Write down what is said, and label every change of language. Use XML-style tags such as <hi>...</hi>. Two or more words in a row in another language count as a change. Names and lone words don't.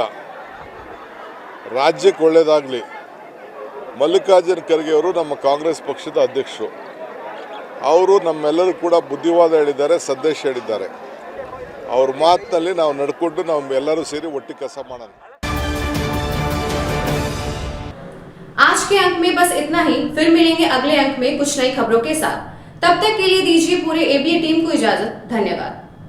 <kn>ರಾಜ್ಯಕ್ಕೆ ಒಳ್ಳೆಯದಾಗಲಿ. ಮಲ್ಲಿಕಾರ್ಜುನ ಖರ್ಗೆ ಅವರು ನಮ್ಮ ಕಾಂಗ್ರೆಸ್ ಪಕ್ಷದ ಅಧ್ಯಕ್ಷರು. ಅವರು ನಮ್ಮೆಲ್ಲರೂ ಕೂಡ ಬುದ್ಧಿವಾದ ಹೇಳಿದ್ದಾರೆ, ಸಂದೇಶ ಹೇಳಿದ್ದಾರೆ. ಅವ್ರ ಮಾತಿನಲ್ಲಿ ನಾವು ನಡ್ಕೊಂಡು ನಾವು ಎಲ್ಲರೂ ಸೇರಿ ಒಟ್ಟಿಗೆ ಕೆಲಸ ಮಾಡೋಣ.</kn> <hi>आज के अंक में बस इतना ही. फिर मिलेंगे अगले अंक में कुछ नई खबरों के साथ. तब तक के लिए दीजिए पूरे एबीए टीम को इजाजत. धन्यवाद.</hi>